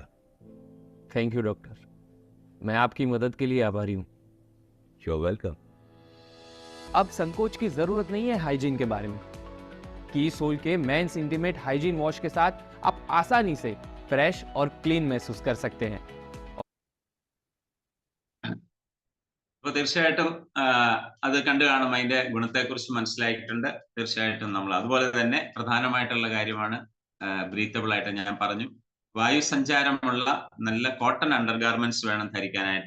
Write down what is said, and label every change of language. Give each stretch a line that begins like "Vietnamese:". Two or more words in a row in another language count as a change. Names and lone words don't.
English: thank you doctor,
Hindi: मैं आपकी मदद के लिए आभारी हूँ।
English: you are welcome.
Hindi: अब संकोच की जरूरत नहीं है हाइजीन के बारे में। कीसोल के
English: men's intimate hygiene wash
Hindi: के साथ आप आसानी से फ्रेश और क्लीन महसूस कर सकते हैं।
Malayalam: അപ്പോൾ തീർച്ചയായിട്ടും അത് കണ്ടു കാണും, അതിന്റെ ഗുണത്തെക്കുറിച്ച് മനസ്സിലായിട്ടുണ്ട്. തീർച്ചയായിട്ടും നമ്മൾ അതുപോലെ തന്നെ പ്രധാനമായിട്ടുള്ള കാര്യമാണ് ബ്രീത്തബിൾ ആയിട്ട് ഞാൻ പറഞ്ഞു. വായു സഞ്ചാരമുള്ള നല്ല
English: cotton undergarments
Malayalam: വേണം ധരിക്കാനായിട്ട്.